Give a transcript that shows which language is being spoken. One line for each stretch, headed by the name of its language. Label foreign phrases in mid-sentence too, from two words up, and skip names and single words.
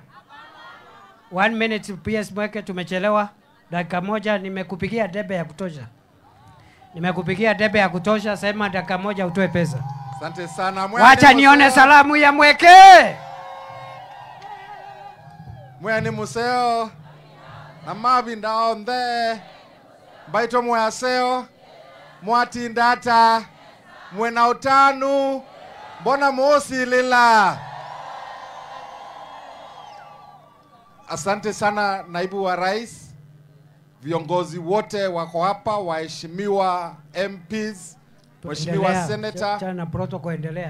English: 1 minute
Swahili: PS Mweke, tumechelewa dakika moja. Nimekupigia debe ya kutosha, sema dakika moja utoe pesa. Asante sana. Wacha nione salamu ya Mweke.
Kamba: Mwani museo na mavinda ondhe baito mwaseo mwati ndata mwena utanu mbona mosi lila.
Swahili: Asante sana naibu wa rais, viongozi wote wako hapa, waheshimiwa MPs, Mheshimiwa Senator na protocol endelea.